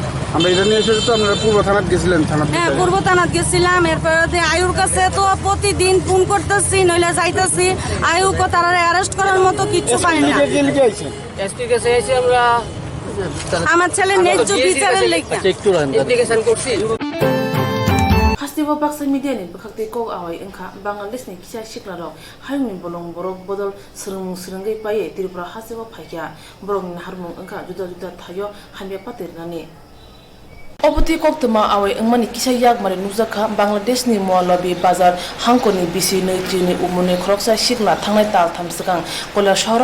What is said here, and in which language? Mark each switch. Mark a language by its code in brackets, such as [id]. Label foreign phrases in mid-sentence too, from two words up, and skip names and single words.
[bn] আমরা এটা নিয়ে এসে তো আপনারা পূর্ব থানাত গেছিলেন? হ্যাঁ, পূর্ব থানাত গেছিলাম। এরপরে আয়ুর কাছে তো প্রতিদিন ফোন করতেছি, নইলে যাইতেছি। আয়ুকে তারা অ্যারেস্ট করার মতো কিছু পাই না। আমার ছেলে ন্যায্য বিচারের লেখা [trp] Hastiwa baksa media ni bakakte ko awai engkha Bangladesh ni kisha shikla ro hayung bolong borok bodol srungai paye Tripura hastiwa phaikya borok ni harmung engkha juda juda thayo hamya patir nani Oboti koktuma awai engmani kisha yak mare nuzakha Bangladesh ni Moalabi bazar hangkoni bisi nei jini umune khoroksa shikla thangnai tal thamsakang kola shahra